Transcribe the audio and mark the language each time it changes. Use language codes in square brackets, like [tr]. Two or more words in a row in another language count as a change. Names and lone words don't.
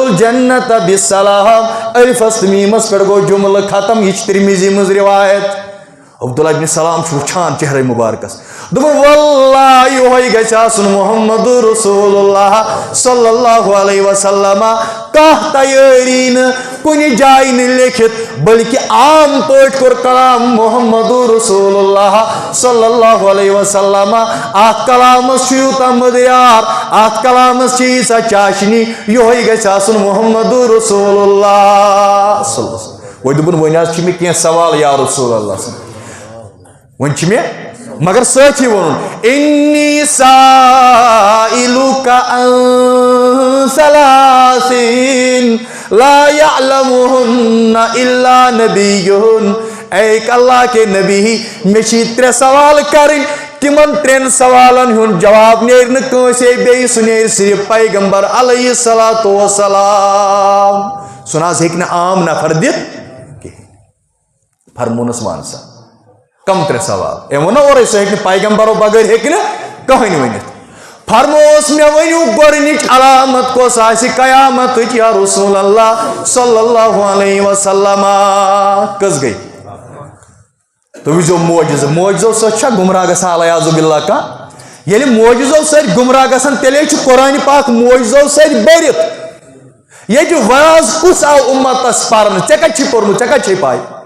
[ar] الجنة بِالسَلام [ks] الفس تہٕ میٖمس پٮ۪ٹھ گوٚو جملہٕ ختم یہ چھِ ترمذی منٛز روایت عبداللہ ابن سلام چھُ وٕچھان چہرے مبارکس دوٚپُن واللہ یِہوٚے گژھِ آسُن [ar] محمد رسول اللہ صلی اللہ علیہ وسلم [ks] کانٛہہ تیٲری نہٕ کُنہِ جایہِ نہٕ لیکھِتھ بلکہ عام پٲٹھۍ کوٚر کلام [ar] محمد رسول اللہ صلی اللہ علیہ وسلم [ks] اتھ کلامس چھُ یوٗتاہ مدیار اتھ کلامس چھِ ییٖژاہ چاشنی یِہوٚے گژھِ آسُن [ar] محمد رسول اللہ صلی اللہ علیہ وسلم [ks] وۄنۍ دوٚپُن وۄنۍ حظ چھِ مےٚ کینٛہہ سوال [ar] یا رسول اللہ [ks] وۄنۍ چھِ مےٚ مگر سۭتی ووٚنُن اِنی [ar] سائلُکَ عن ثلاثٍ لا يعلمهن الا نبیٌ [ur] اے اللہ کے نبی [ks] مےٚ چھِ ترٛےٚ سوال کَرٕنۍ تِمن ترٛٮ۪ن سوالن ہُنٛد جواب نیرِ نہٕ کٲنٛسے بیٚیہِ سُہ نیرِ صرف پیغمبر [ar] علیہ الصلوۃ والسلام [ks] سُہ نہ حظ ہیٚکہِ نہٕ عام نفر دِتھ کِہیٖنۍ فرموونس وَن سا کم ترٛےٚ سوال أمۍ ووٚن نہ اورَے سُہ ہیٚکہِ نہٕ پیغمبرو بغٲر ہیٚکہِ نہٕ کٕہٕنۍ ؤنِتھ فرمووُس مےٚ ؤنِو گۄڈنِچ علامت کۄس آسہِ قیامتٕچ [ar] یا رسول اللہ صلی اللہ علیہ وسلم [ks] کٔژ گٔے تُہۍ وٕچھزیو معجزو سۭتۍ چھا گمراہ گژھان [ar] الیاذُ باللہ [ks] کانٛہہ ییٚلہِ معجزو سۭتۍ گمراہ گژھان تیٚلے چھُ قرآنِ پاک معجزو سۭتۍ بٔرِتھ ییٚتہِ واز کُس آو اُمتس پرنہٕ ژےٚ کتہِ چھُے پوٚرمُت ژےٚ کتہِ چھے پاے